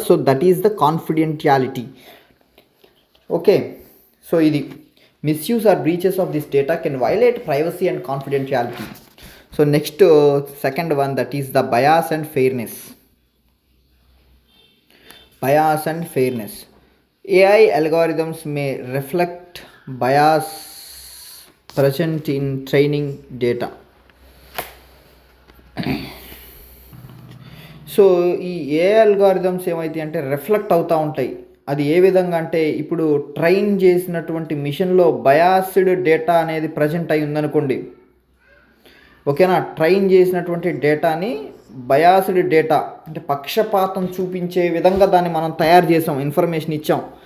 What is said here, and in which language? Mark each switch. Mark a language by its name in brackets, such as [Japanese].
[English] So that is the confidentiality. Okay, so ఇది misuse or breaches of this data can violate privacy and confidentiality. So next second one, that is the bias and fairness. Bias and fairness. AI algorithms may reflect bias present in training data. [Telugu] So ఈ AI algorithms ఏమైతే అంటే reflect అవుతూ ఉంటాయి. అది ఏ విధంగా అంటే ఇప్పుడు train చేసినటువంటి మిషన్లో బయాస్డ్ డేటా అనేది ప్రజెంట్ అయి ఉందనుకోండి, ఓకేనా. ట్రైన్ చేసినటువంటి డేటాని బయాస్డ్ డేటా అంటే పక్షపాతం చూపించే విధంగా దాన్ని మనం తయారు చేసాం, ఇన్ఫర్మేషన్ ఇచ్చాం.